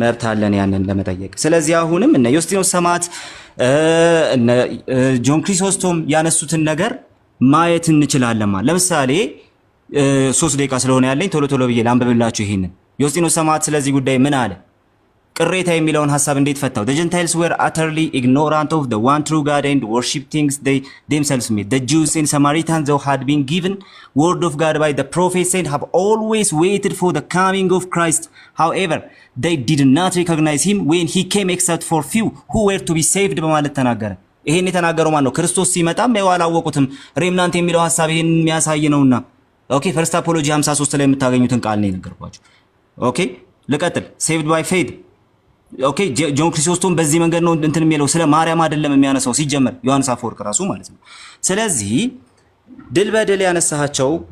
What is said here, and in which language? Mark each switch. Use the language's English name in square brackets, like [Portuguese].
[Amharic] አለን ያንን ለመጠየቅ። ስለዚህ አሁንም እነ ዮስጢኖስ ሰማዕት እነ ጆን ክሪሶስቶም ያነሱትን ነገር ማየት እንችላለን። ለምሳሌ 3 ደቂቃ ስለሆነ ያለኝ ቶሎ ብዬ ላንብብላችሁ። ይሄንን ዮስጢኖስ ሰማዕት ስለዚህ ጉዳይ ምን አለ? ቅሬታ የሚለውን ሐሳብ እንዴት ፈታው? [English] The Gentiles were utterly ignorant of the one true God and worship things they themselves made. The Jews and Samaritans, though had been given word of God by the prophets and have always waited for the coming of Christ. However, they did not recognize him when he came except for few who were to be saved [Amharic] በማለት ተናገረ። ይሄን የተናገረው ማን ነው? ክርስቶስ ሲመጣም ያላወቁትም ሬምናንት የሚለው ሐሳብ ይሄን የሚያሳይ ነውና። ኦኬ ፈርስት አፖሎጂ 53 ላይ የምታገኙትን ቃል ነው የነገርኳችሁ። ኦኬ ልቀጥል። [English] saved by faith [Amharic] ኦኬ ጆን ክሪሶስቶም በዚህ መንገድ ነው እንትን የሚለው ስለ ማርያም አይደለም የሚያነሳው ሲጀመር ዮሐንስ አፈወርቅ ራሱ ማለት ነው። ስለዚህ ድል በድል ያነሳቸው